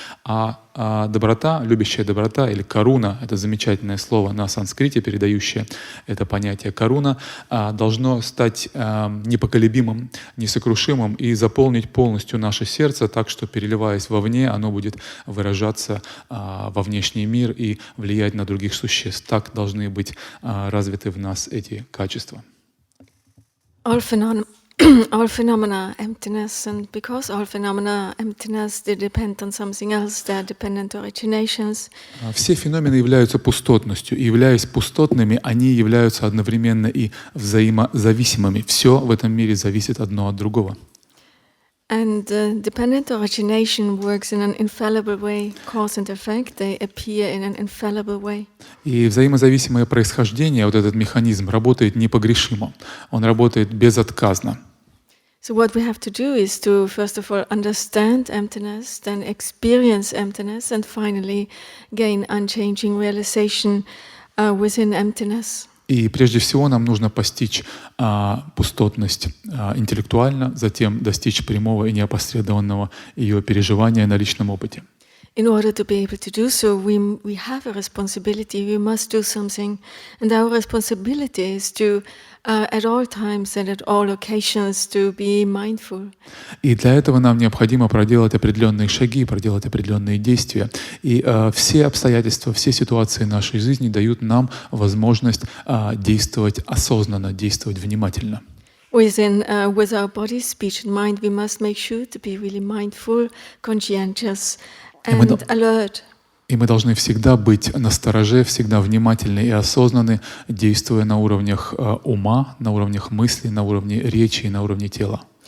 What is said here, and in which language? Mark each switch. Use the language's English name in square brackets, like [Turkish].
[Russian] А доброта, любящая доброта или каруна, это замечательное слово на санскрите, передающее это понятие каруна, должно стать непоколебимым, несокрушимым и заполнить полностью наше сердце так, что, переливаясь вовне, оно будет выражаться во внешний мир и влиять на других существ. Так должны быть развиты в нас эти качества. [English] All phenomena emptiness, and because all phenomena emptiness, they depend on something else, they are dependent originations. [Russian] Все феномены являются пустотностью, и являясь пустотными, они являются одновременно и взаимозависимыми. Все в этом мире зависит одно от другого. [English] And dependent origination works in an infallible way, cause and effect, they appear in an infallible way. [Russian] И взаимозависимое происхождение, вот этот механизм, работает непогрешимо. Он работает безотказно. [English] So what we have to do is to, first of all, understand emptiness, then experience emptiness, and finally gain unchanging realization within emptiness. [Russian] И прежде всего нам нужно постичь пустотность интеллектуально, затем достичь прямого и неопосредованного ее переживания на личном опыте. [English] In order to be able to do so, we have a responsibility. We must do something, and our responsibility is to, at all times and at all occasions, to be mindful. [Russian] И для этого нам необходимо проделать определенные шаги, проделать определенные действия. И все обстоятельства, все ситуации нашей жизни дают нам возможность действовать осознанно, действовать внимательно. [English] With our body, speech, and mind, we must make sure to be really mindful, conscientious, and alert. [Russian] И мы должны всегда быть настороже, всегда внимательны и осознанны, действуя на уровнях ума, на уровнях мысли, на уровне речи и на уровне тела.